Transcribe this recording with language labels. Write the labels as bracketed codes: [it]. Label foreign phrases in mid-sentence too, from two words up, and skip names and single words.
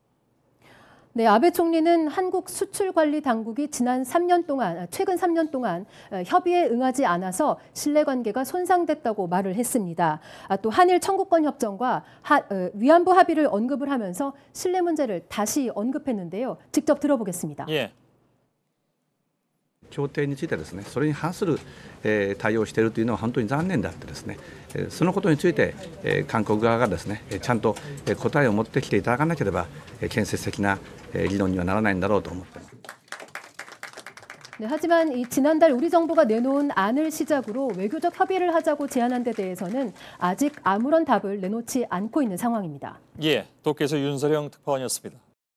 [ko] 네, 아베 총리는 한국 수출관리 당국이 최근 3년 동안 협의에 응하지 않아서 신뢰관계가 손상됐다고 말을 했습니다. 또 한일 청구권 협정과 위안부 합의를 언급을 하면서 신뢰 문제를 다시 언급했는데요. 직접 들어보겠습니다. 예. [ja] 協定についてはですね、それに反する対応をしているというのは本当に残念であってですね、そのことについて韓国側がですね、ちゃんと答えを持ってきていただかなければ建設的な議論にはならないんだろうと思っています。 [ko] 네, 하지만 지난달 우리 정부가 내놓은 안을 시작으로 외교적 협의를 하자고 제안한 데 대해서는 아직 아무런 답을 내놓지 않고 있는 상황입니다. 예, 도쿄에서 윤서령 특파원이었습니다.